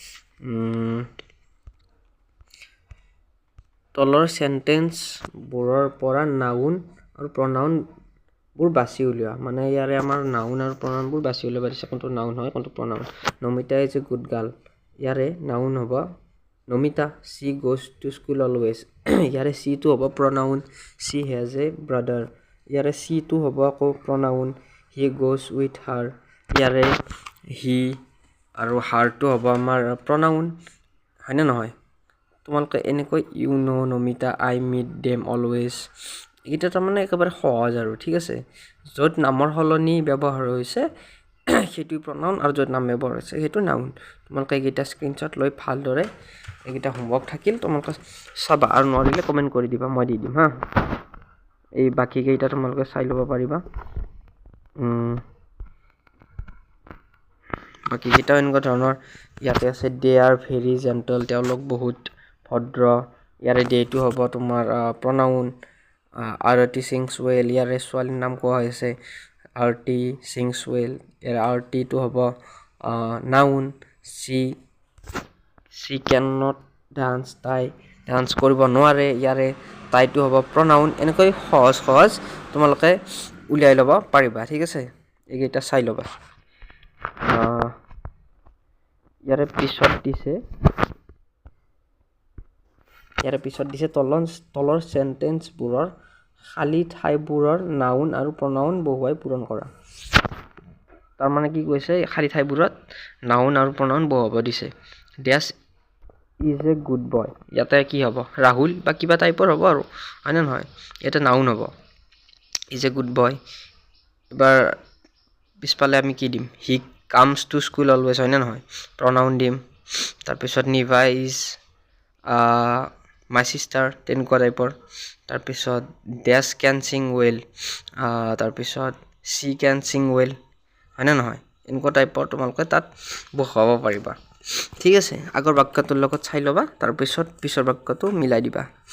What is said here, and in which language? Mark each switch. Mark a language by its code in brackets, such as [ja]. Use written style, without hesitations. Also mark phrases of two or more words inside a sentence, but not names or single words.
[as] তলৰ সেন্টেন্সবোৰৰ পৰা নাউন আৰু প্ৰনাউনবোৰ বাছি উলিওৱা মানে ইয়াৰে আমাৰ নাউন আৰু প্ৰনাউনবোৰ বাছি উলিয়াব দিছে কোনটো নাউন হয় কোনটো প্ৰনাউন [en] Namita is a good girl [as] ইয়াৰে নাউন হ'ব নমিতা [en] she goes to school always [as] ইয়াৰে she টো হ'ব pronoun [en] she has a brother [as] ইয়াৰে she টো হ'ব আকৌ pronoun [en] he goes with her [as] ইয়াৰে he আৰু her টো হ'ব আমাৰ pronoun হয়নে নহয় তোমালোকে এনেকৈ [en] you know [as] নমিতা [en] I meet them always [as] এটা তাৰমানে একেবাৰে সহজ আৰু ঠিক আছে য'ত নামৰ সলনি ব্যৱহাৰ হৈছে সেইটো pronoun আৰু য'ত নাম ব্যৱহাৰ হৈছে সেইটো noun তোমালোকে এইটা স্ক্ৰিনশ্বট লৈ ভালদৰে এইটা হোমৱৰ্ক থাকিল তোমালোকে চাবা আৰু নোৱাৰিলে কমেন্ট কৰি দিবা মই দি দিম হা এই বাকি কেইটা তোমালোকে চাই ল'ব পাৰিবা বাকি কেইটা এনেকুৱা ধৰণৰ ইয়াতে আছে [en] they are very gentle [as] তেওঁলোক বহুত ভদ্ৰ ইয়াৰে ডেটো হ'ব তোমাৰ pronoun আৰতি [en] sings well [as] ইয়াৰে ছোৱালীৰ নাম কোৱা হৈছে আৰতি [en] sings well [as] ইয়াৰে আৰতি টো হ'ব noun [en] she cannot dance [as] তাই ডান্স কৰিব নোৱাৰে ইয়াৰে তাইটো হ'ব pronoun এনেকৈ সহজ তোমালোকে উলিয়াই ল'ব পাৰিবা ঠিক আছে এইকেইটা চাই ল'বা ইয়াৰে পিছত দিছে তলৰ সেন্টেন্সবোৰৰ খালি ঠাইবোৰৰ নাউন আৰু প্ৰনাউন বহুৱাই পূৰণ কৰা তাৰ মানে কি কৈছে খালি ঠাইবোৰত নাউন আৰু প্ৰনাউন বহুৱাব দিছে [en] dash is a good boy [as] ইয়াতে কি হ'ব ৰাহুল বা কিবা টাইপৰ হ'ব আৰু হয় না নহয় এটা নাউন হ'ব [en] is a good boy [as] এবাৰ পিছফালে আমি কি দিম [en] he comes to school always [as] হয় না নহয় প্ৰনাউন দিম তাৰপিছত নিভা ইজ [en] my sister [as] তেনেকুৱা টাইপৰ তাৰপিছত [en] dash can sing well [as] তাৰপিছত [en] she can sing well [as] হয় না নহয় এনেকুৱা টাইপৰ তোমালোকে তাত বহুৱাব পাৰিবা ঠিক আছে আগৰ বাক্যটোৰ লগত চাই ল'বা তাৰপিছত পিছৰ বাক্যটো মিলাই দিবা